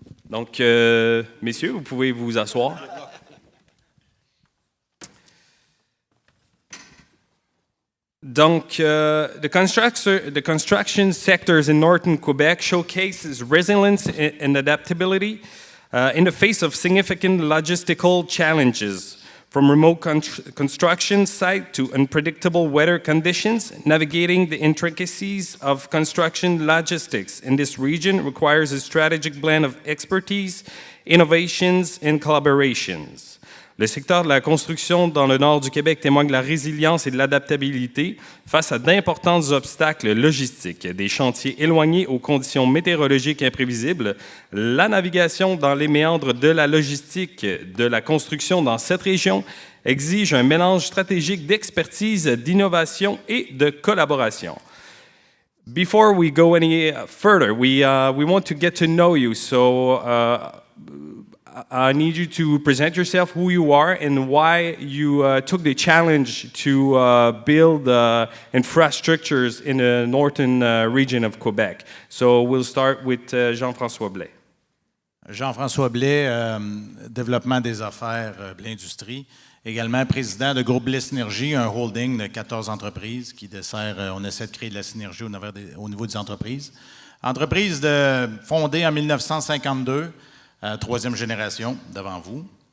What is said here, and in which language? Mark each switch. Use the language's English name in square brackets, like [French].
[French] Donc, messieurs, vous pouvez vous asseoir. [English] Donc, the construction sectors in northern Quebec showcases resilience and adaptability in the face of significant logistical challenges, from remote construction site to unpredictable weather conditions. Navigating the intricacies of construction logistics in this region requires a strategic blend of expertise, innovations, and collaborations. [French] Le secteur de la construction dans le nord du Québec témoigne de la résilience et de l'adaptabilité face à d'importants obstacles logistiques, des chantiers éloignés aux conditions météorologiques imprévisibles. La navigation dans les méandres de la logistique de la construction dans cette région exige un mélange stratégique d'expertise, d'innovation et de collaboration. [English] Before we go any further, we want to get to know you, so I need you to present yourself, who you are, and why you took the challenge to build infrastructures in the northern region of Quebec. So we'll start with Jean-François Blais. [French] Jean-François Blais, développement des affaires, Blais Industrie. Également président de groupe Blais Synergie, un holding de 14 entreprises qui dessert, on essaie de créer de la synergie au niveau des entreprises. Entreprise fondée en 1952. Troisième génération devant vous.